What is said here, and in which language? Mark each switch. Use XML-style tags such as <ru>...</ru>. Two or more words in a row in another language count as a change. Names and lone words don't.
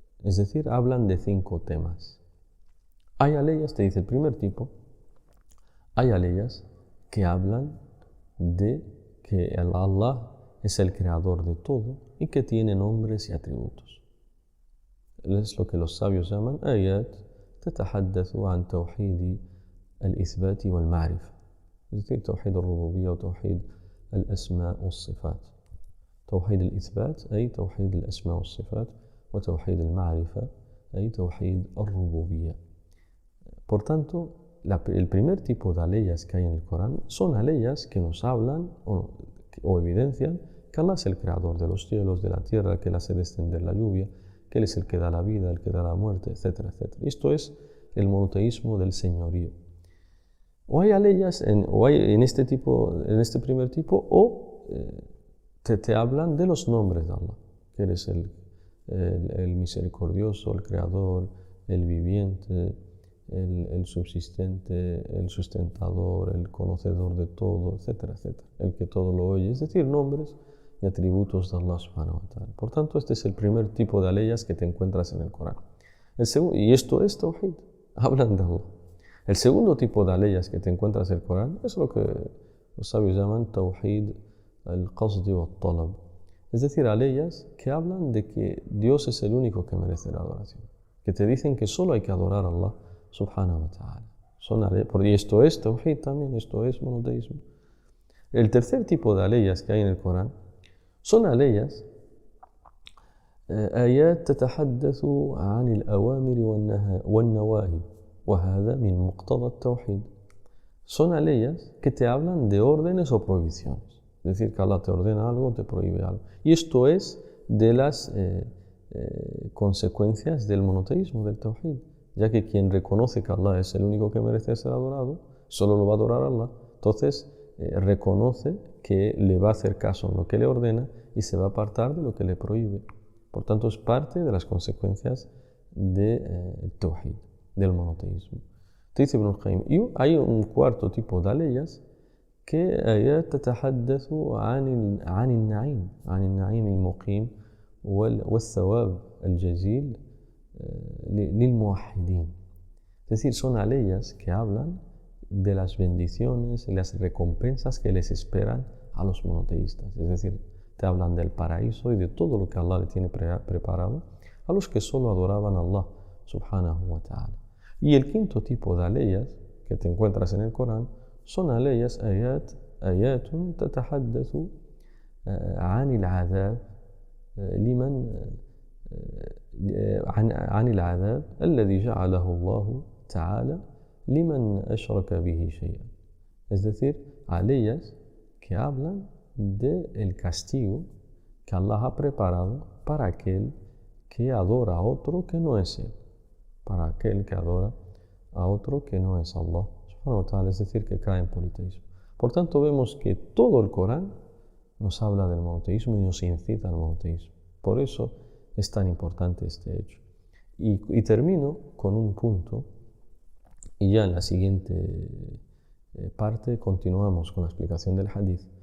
<es>es decir, hablan de 5 temas. Hay aleyas, te dice el primer tipo, hay aleyas que hablan de que Allah es el creador de todo y que tiene nombres y atributos. Es lo que los sabios llaman</es> <ar>آيات تتحدث عن توحيد الإثبات والمعرفة.</ar> <es>es decir,</es> <ar>توحيد الربوبية وتوحيد الأسماء والصفات. توحيد الإثبات أي توحيد الأسماء والصفات وتوحيد المعرفة أي توحيد الربوبية.</ar> <es>Por tanto, el primer tipo de aleyas que hay en el Corán son aleyas que nos hablan o evidencian que Allah es el creador de los cielos, de la tierra, que Él hace descender la lluvia, que Él es el que da la vida, el que da la muerte, etcétera, etcétera. Esto es el monoteísmo del señorío. O hay aleyas en este primer tipo, o te hablan de los nombres de Allah, que Él es el misericordioso, el creador, el viviente, el subsistente, el sustentador, el conocedor de todo, etcétera, etcétera, el que todo lo oye, es decir, nombres y atributos de Allah</es> <ar>سبحانه وتعالى.</ar> <es>Por tanto, este es el primer tipo de aleyas que te encuentras en el Corán. Y esto es tawhid, hablan de Allah. El segundo tipo de aleyas que te encuentras en el Corán es lo que los sabios llaman</es> <ar>توحيد القصد والطلب,</ar> <es>es decir, aleyas que hablan de que Dios es el único que merece la adoración, que te dicen que solo hay que adorar a Allah</es> <ar>سبحانه وتعالى.</ar> <es>Y esto es tawhid también, esto es monoteísmo. El tercer tipo de aleyas que hay en el Corán son aleyas</es> <ar>آيات تتحدث عن الأوامر والنواهي وهذا من مقتضى التوحيد.</ar> <es>Son aleyas que te hablan de órdenes o prohibiciones. Es decir, que Allah te ordena algo, te prohíbe algo. Y esto es de las consecuencias del monoteísmo, del tawhid, ya que quien reconoce que Allah es el único que merece ser adorado, solo lo va a adorar a Allah. Entonces, reconoce que le va a hacer caso en lo que le ordena y se va a apartar de lo que le prohíbe. Por tanto, es parte de las consecuencias del tawhid, del monoteísmo. Te dice Ibn al-Qayyim, y hay un cuarto tipo de aleyas que</es> <ar>تتحدث عن النعيم المقيم والثواب الجزيل للموحدين.</ar> <es>Es decir, son aleyas que hablan de las bendiciones y las recompensas que les esperan a los monoteístas. Es decir, te hablan del paraíso y de todo lo que Allah le tiene preparado a los que solo adoraban a Allah</es> <ar>سبحانه وتعالى.</ar> <es>Y el quinto tipo de aleyas que te encuentras en el Corán son aleyas</es> <ar>آيات تتحدث عن العذاب عن العذاب الذي جعله الله تعالى لمن أشرك به شيئا.</ar> <es>Es decir, aleyas que hablan del castigo que Allah ha preparado para aquel que adora a otro que no es Él, para aquel que adora a otro que no es Allah</es> <ar>سبحانه وتعالى,</ar> <es>es decir, que cae en politeísmo. Por tanto, vemos que todo el Corán nos habla del monoteísmo y nos incita al monoteísmo. Por eso es tan importante este hecho. Y termino con un punto, y ya en la siguiente parte continuamos con la explicación del hadith.</es>